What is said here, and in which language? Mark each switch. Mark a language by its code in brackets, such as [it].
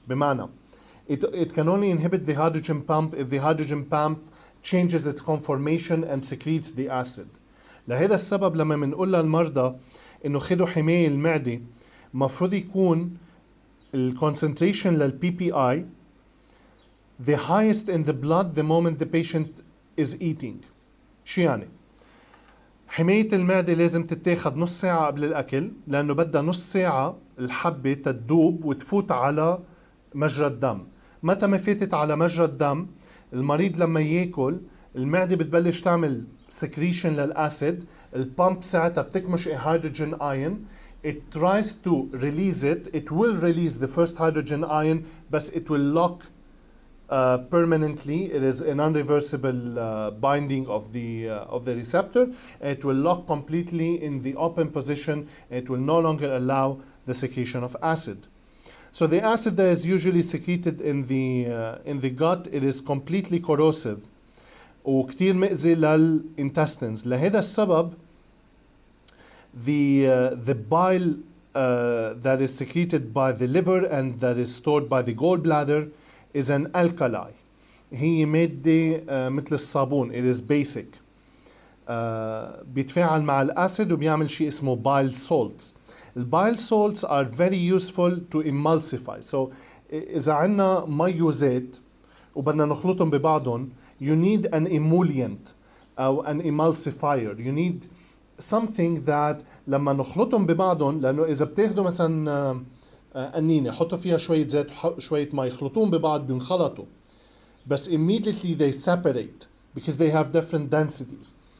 [ar] بمعنى [en] it can only inhibit the hydrogen pump if the hydrogen pump changes its conformation and secretes the acid. [ar] لهذا السبب لما بنقول للمرضى انه خدوا حماية المعدة مفروض يكون [en] concentration لل PPI the highest in the blood the moment the patient is eating. [ar] شو يعني؟ حماية المعدة لازم تتاخد نص ساعة قبل الأكل، لأنه بدها نص ساعة الحبة تدوب وتفوت على مجرى الدم. متى ما فاتت على مجرى الدم المريض لما ياكل المعدة بتبلش تعمل secretion للأسيد. البامب ساعتها بتكمش [en] a hydrogen ion. It tries to release it. It will release the first hydrogen ion, but it will lock permanently. It is an irreversible binding of the receptor. It will lock completely in the open position. It will no longer allow the secretion of acid. So the acid that is usually secreted in the gut, it is completely corrosive [ar] وكتير مؤذي للintestines. لهذا السبب [en] the bile that is secreted by the liver and that is stored by the gallbladder is an alkali. [ar] هي مادة مثل الصابون. [en] It is basic. [ar] بيتفاعل مع الأسيد وبيعمل شيء اسمه bile salts. [en] البايل salts are very useful to emulsify. [ar] So إذا عنا مي وزيت وبدنا نخلطهم ببعضهم, [en] you need an emollient [ar] أو an emulsifier. [en] You need something that [ar] لما نخلطهم ببعضهم, لأنه إذا بتاخدوا مثلا قنينة حطوا فيها شوية زيت شوية مي يخلطوهم ببعض بينخلطوا, بس [en] immediately they separate because they have different densities.